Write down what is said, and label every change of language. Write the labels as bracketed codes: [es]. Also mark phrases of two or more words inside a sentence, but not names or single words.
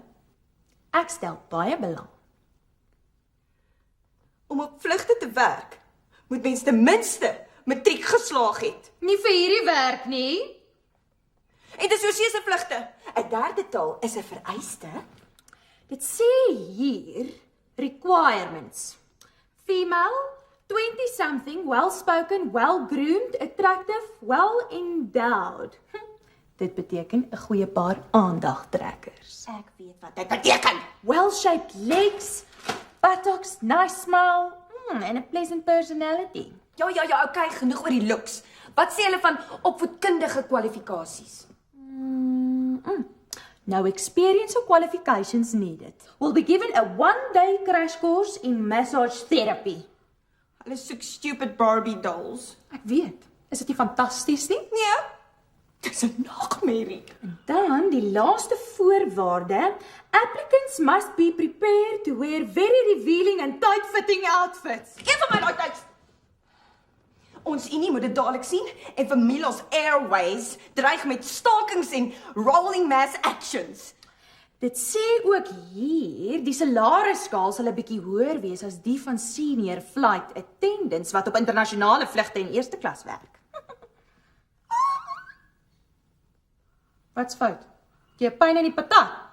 [af] Ek stel baie belang. Om op vlugte te werk, moet mens ten minste matriek geslaag het. Nie vir hierdie werk nie. En dis oorsee se vlugte. 'n Derde taal is 'n vereiste. Dit sê hier requirements. [en] Female, 20-something, well-spoken, well-groomed, attractive, well-endowed. [af] Dit beteken 'n goeie paar aandagtrekkers. Ek weet wat dit beteken. [en] Well-shaped legs, buttocks, nice smile, and a pleasant personality. [af] Ja, okay, genoeg oor die looks. Wat sê hulle van opvoedkundige kwalifikasies? [en] No experience or qualifications needed. Will be given a 1-day crash course in massage therapy. [af] Hulle soek [en] stupid Barbie dolls. [af] Ek weet, is dit nie fantasties nie? Nee. Dis 'n nagmerrie. Dan die laaste voorwaarde, [en] applicants must be prepared to wear very revealing and tight-fitting outfits. [af] Een van my daai tyd. Ons unie moet dit dadelik sien en vir Milos Airways dreig met stakings en [en] rolling mass actions. [af] Dit sê ook hier, die salarisskaal sal 'n bietjie hoër wees as die van [en] senior flight attendants [af] wat op internasionale vlugte in eerste klas werk. Wat's fout? Jy het pyn in die patat.